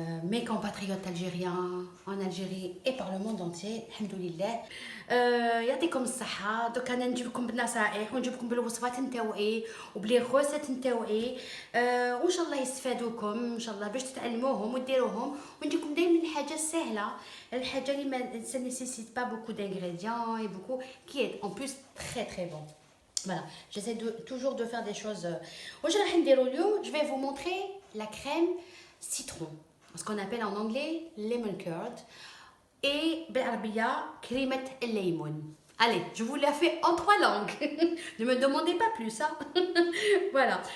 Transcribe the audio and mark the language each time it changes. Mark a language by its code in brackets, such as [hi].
[fr] Mes compatriotes algériens en Algérie et par le monde entier, alhamdoulilah. [ar] يعطيكم الصحة. دوك انا نجيب لكم بالنصائح ونجيب لكم بالوصفات نتاوعي وبلي غوسات نتاوعي وان شاء الله يستفادوكم ان شاء الله باش تتعلموهم وديروهم، ونديكم دائما الحاجه السهله، الحاجه اللي ما [fr] ça nécessite pas beaucoup d'ingrédients et beaucoup qui est en plus très très bon. Voilà, j'essaie toujours de faire des choses. Je vais vous montrer la crème citron, ce qu'on appelle en anglais lemon curd, et [ar] بالعربية كريمة الليمون. [fr] Allez, je vous l'ai fait en 3 langues. Ne me demandez pas plus, hein. Voilà.